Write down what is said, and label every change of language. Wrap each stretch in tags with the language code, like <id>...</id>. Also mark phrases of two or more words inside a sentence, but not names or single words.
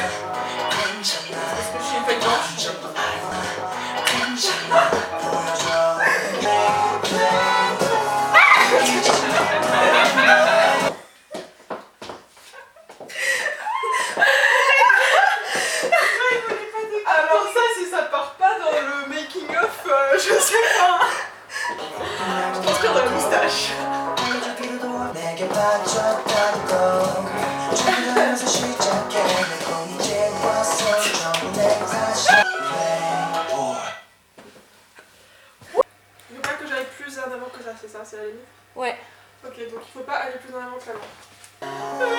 <fr>Parce que je suis une feuille blanche. Alors ça, si ça part pas dans le</fr> <en>making of,</en> <fr>je sais pas. Je transpire dans la moustache.</fr> <ko>내게 빠졌다는 거 주변에서 시작해 내 꿈이 이제 왔어 전부 내가 다시</ko> <fr>Il faut pas que j'aille plus en avant que ça, c'est ça, c'est la limite? Ouais. Ok, donc il faut pas aller plus en avant que l'avant.</fr>